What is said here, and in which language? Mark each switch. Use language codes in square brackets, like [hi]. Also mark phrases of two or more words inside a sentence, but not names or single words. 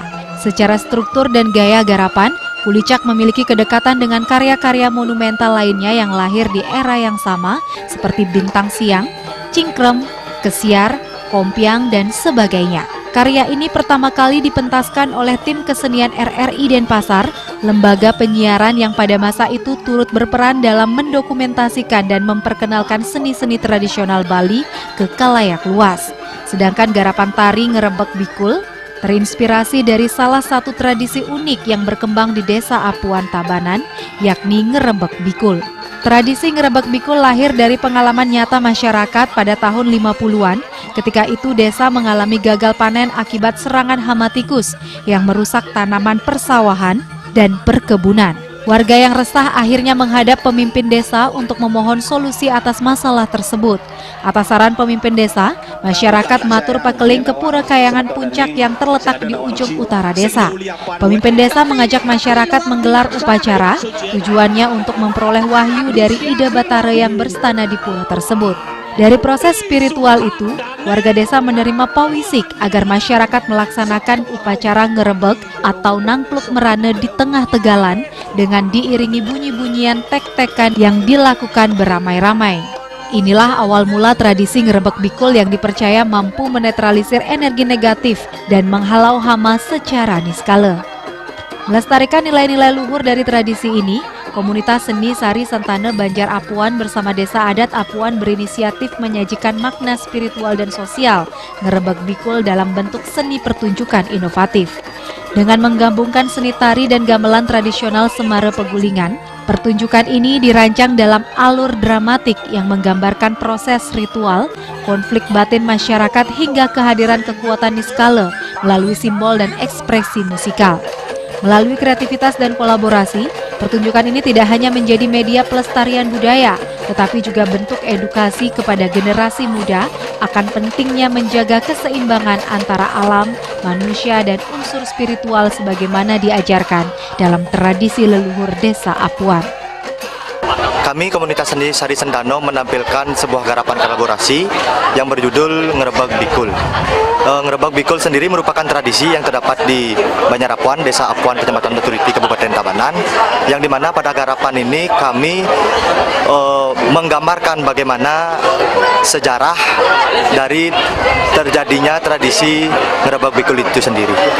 [id] Secara struktur dan gaya garapan, kulicak memiliki kedekatan dengan karya-karya monumental lainnya yang lahir di era yang sama seperti Bintang Siang, Cingkrem, Kesiar, Kompiang, dan sebagainya. Karya ini pertama kali dipentaskan oleh tim kesenian RRI Denpasar, lembaga penyiaran yang pada masa itu turut berperan dalam mendokumentasikan dan memperkenalkan seni-seni tradisional Bali ke khalayak luas. Sedangkan garapan tari ngerebek bikul terinspirasi dari salah satu tradisi unik yang berkembang di Desa Apuan Tabanan, yakni ngerebek bikul. Tradisi ngerebek bikul lahir dari pengalaman nyata masyarakat pada tahun 50-an, ketika itu desa mengalami gagal panen akibat serangan hama tikus yang merusak tanaman persawahan dan perkebunan. Warga yang resah akhirnya menghadap pemimpin desa untuk memohon solusi atas masalah tersebut. Atas saran pemimpin desa, masyarakat [ban] matur pakeling [id] ke Pura Kayangan Puncak yang terletak di ujung utara desa. Pemimpin desa mengajak masyarakat menggelar upacara, tujuannya untuk memperoleh wahyu dari Ida Batara yang berstana di pura tersebut. Dari proses spiritual itu, warga desa menerima pawisik agar masyarakat melaksanakan upacara ngerebek atau [ban] nangpluk merane [id] di tengah tegalan dengan diiringi bunyi-bunyian tek-tekan yang dilakukan beramai-ramai. Inilah awal mula tradisi ngerebek bikul yang dipercaya mampu menetralisir energi negatif dan menghalau hama secara niskala. Melestarikan nilai-nilai luhur dari tradisi ini, komunitas seni Sari Sentana Banjar Apuan bersama Desa Adat Apuan berinisiatif menyajikan makna spiritual dan sosial ngerebek bikul dalam bentuk seni pertunjukan inovatif. Dengan menggabungkan seni tari dan gamelan tradisional Semar Pegulingan, pertunjukan ini dirancang dalam alur dramatik yang menggambarkan proses ritual, konflik batin masyarakat hingga kehadiran kekuatan niskala melalui simbol dan ekspresi musikal. Melalui kreativitas dan kolaborasi, pertunjukan ini tidak hanya menjadi media pelestarian budaya, tetapi juga bentuk edukasi kepada generasi muda akan pentingnya menjaga keseimbangan antara alam, manusia, dan unsur spiritual sebagaimana diajarkan dalam tradisi leluhur Desa Apuan. Kami komunitas seni Sari Sentana menampilkan sebuah garapan kolaborasi yang berjudul Ngerebek Bikul. Ngerebek Bikul sendiri merupakan tradisi yang terdapat di Banjar Apuan, Desa Apuan, Kecamatan Baturiti, Kabupaten Tabanan, yang dimana pada garapan ini kami menggambarkan bagaimana sejarah dari terjadinya tradisi Ngerebek Bikul itu sendiri.